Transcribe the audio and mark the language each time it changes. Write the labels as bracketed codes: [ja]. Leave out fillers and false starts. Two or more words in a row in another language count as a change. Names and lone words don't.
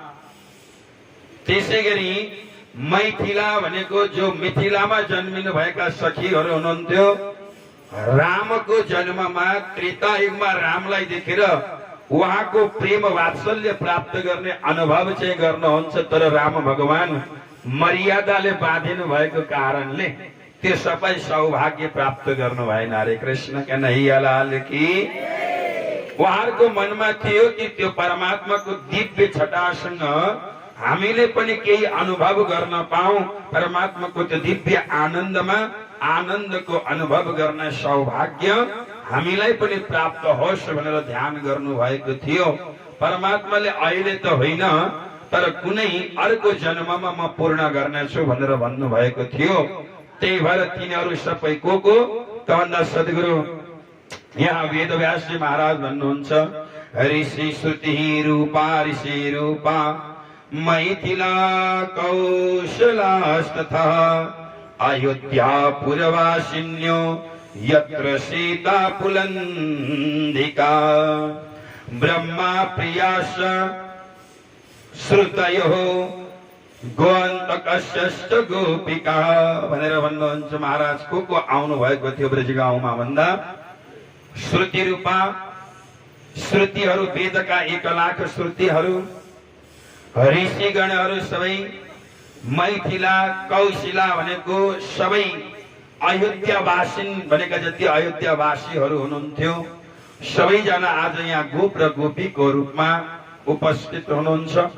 [ne] त्यसै गरी मैथिला भनेको जो मिथिलामा जन्मिनु भएका सखीहरू हुनुहुन्थ्यो रामको जन्ममा त्रेता युगमा रामलाई देखेर उहाँको प्रेम वात्सल्य प्राप्त गर्ने अनुभव चाहिँ गर्नुहुन्छ तर राम भगवान मर्यादाले बाँधिनु भएको कारणले त्यो सबै सौभाग्य प्राप्त गर्नु भएन। [hi] हरे कृष्ण कन्हैया लाल की। [ne] उहाँहरूको मनमा थियो कि त्यो परमात्माको दिव्य छटासँग हामीले पनि केही अनुभव गर्न पाऊँ परमात्माको त्यो दिव्य आनन्दमा आनन्दको अनुभव गर्न सौभाग्य हामीलाई पनि प्राप्त होस् भनेर ध्यान गर्नु भएको थियो। परमात्माले अहिले त होइन तर कुनै अर्को जन्ममा म पूर्ण गर्नेछु भनेर भन्नु भएको थियो। त्यही भएर तिनीहरू सबै को त भन्दा सद्गुरु यहाँ वेदव्यास जी महाराज भन्नुहुन्छ [sa] ऋषि श्रुति रूपा ऋषि रूपा मैथिला कौशलास्तथा अयोध्यापुरवासिन्यो यत्र सीता पुलन्दिका ब्रह्मा प्रियाश श्रुतयो गोअन्तकश्च गोपिका [ne] भनेर भन्नुहुन्छ महाराज। को आउनु भएको थियो ब्रज गाउँमा भन्दा श्रुति रूपा श्रुतिहरू, वेदका 1 लाख श्रुतिहरू, ऋषिगणहरू सबै, मैथिला कौशिला भनेको सबै अयोध्यावासिन भनेका जति अयोध्यावासीहरू हुनुहुन्थ्यो सबैजना आज यहाँ गोप र गोपीको रूपमा उपस्थित हुनुहुन्छ।